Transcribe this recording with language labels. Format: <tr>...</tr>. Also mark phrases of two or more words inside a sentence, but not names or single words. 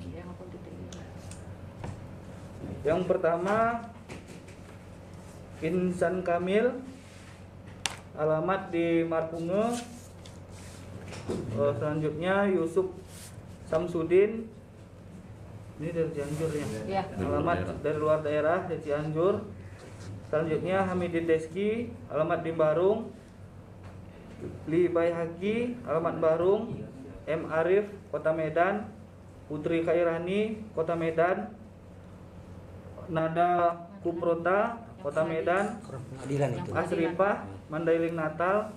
<id>Yang pertama Insan Kamil, alamat di Marpunge. Selanjutnya Yusuf Samsudin, ini dari Cianjur ya. Alamat dari luar daerah dari Cianjur. Selanjutnya Hamidin Deski, alamat di Barung. Li Baihaki, alamat Barung. M. Arif, Kota Medan. Putri Khairani, Kota Medan. Nada Kuprota, Kota Medan. Asrifah, Mandailing Natal.</id>